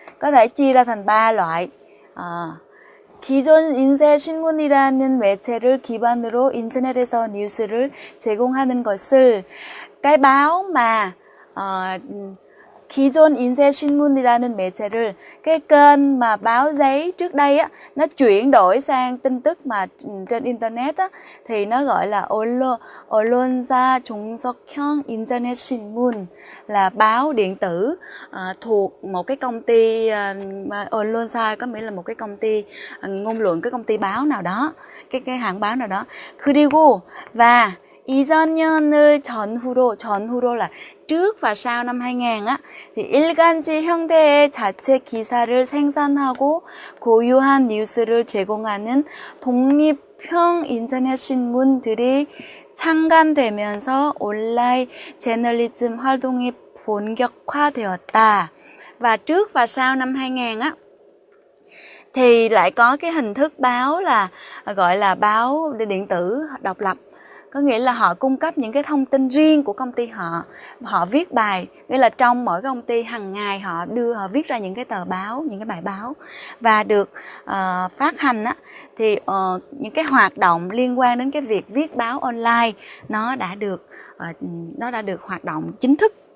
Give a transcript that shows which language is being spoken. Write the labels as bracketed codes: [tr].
[vi] có thể chia ra thành 3 loại. [ko] 기존 인쇄 신문이라는 매체를 기반으로 인터넷에서 뉴스를 제공하는 것을, [vi] cái báo mà [ko] 기존 인쇄 신문이라는 매체를, [vi] cái kênh mà báo giấy trước đây á, nó chuyển đổi sang tin tức mà trên internet á, thì nó gọi là [ko] 언론사 종속형 인터넷 신문, [vi] là báo điện tử thuộc một cái công ty, 언론사 có nghĩa là một cái công ty ngôn luận, cái công ty báo nào đó, cái hãng báo nào đó. [ko] 그리고 và 이전년을 전후로 [vi] là trước và sau năm 2000 á, thì [ko] 일간지 형태의 자체 기사를 생산하고 고유한 뉴스를 제공하는 독립형 인터넷 신문들이 창간되면서 온라인 저널리즘 활동이 본격화되었다. [vi] Và trước và sau năm 2000 á thì lại có cái hình thức báo là gọi là báo điện tử độc lập. Có nghĩa là họ cung cấp những cái thông tin riêng của công ty họ viết bài, nghĩa là trong mỗi công ty hàng ngày họ viết ra những cái tờ báo, những cái bài báo và được phát hành á, thì những cái hoạt động liên quan đến cái việc viết báo online nó đã được hoạt động chính thức.